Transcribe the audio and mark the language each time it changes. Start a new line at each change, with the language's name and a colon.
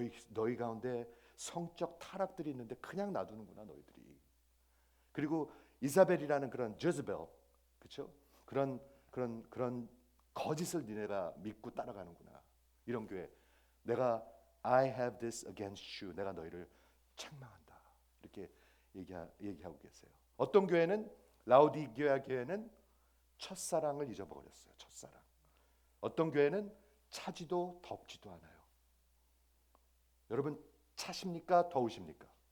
Korean: 너희 가운데 성적 타락들이 있는데 그냥 놔두는구나 너희들이. 그리고 이사벨이라는 그런 제즈벨, 그렇죠? 그런 거짓을 니네가 믿고 따라가는구나. 이런 교회. 내가
English: I have this against you.
Korean: 내가 너희를 책망한다. 이렇게 얘기하고 계세요. 어떤 교회는 라우디게아 교회는 첫사랑을 잊어버렸어요. 첫사랑. 어떤 교회는 차지도 덥지도 않아요. 여러분 차십니까? 더우십니까?